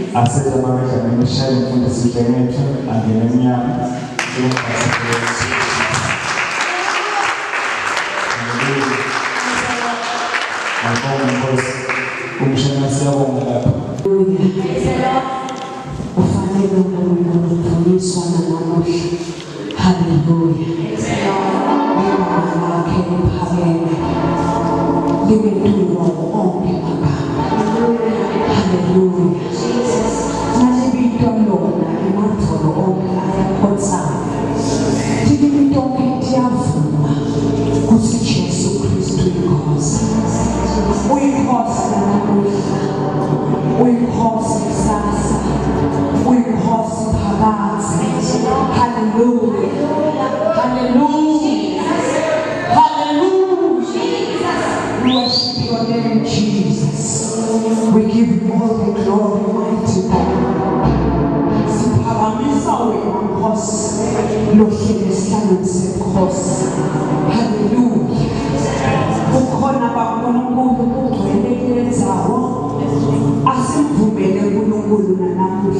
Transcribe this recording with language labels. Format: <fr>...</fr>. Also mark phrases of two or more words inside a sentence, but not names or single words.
<ss>asete mabesha nimeshaye mfundisi mtengenezo angenemia umshangazi yako ngapi ufanele ukufundiswa na namuhla. Haleluya. Igama lakhe liphakeme libe dumo onke amagama. Haleluya. Nalibitwa lona ematholo onke ayakhonsayo. Tilibitwa onke tiyavuma kuthi Jesu Kristu inkosi. Uyinkosi namuhla, uyinkosi kusasa, uyinkosi phakathi. Hallelujah. Hallelujah. Hallelujah.</ss> <en>We worship your name, Jesus. We give you all the glory, mighty God.</en> <ss>Siphakamisa wena Nkosi, lohlele esihlalweni senkosi. Hallelujah. Ukhona baNkulunkulu kugcwele kule ndzawo. Asimvumele uNkulunkulu namuhla.</ss>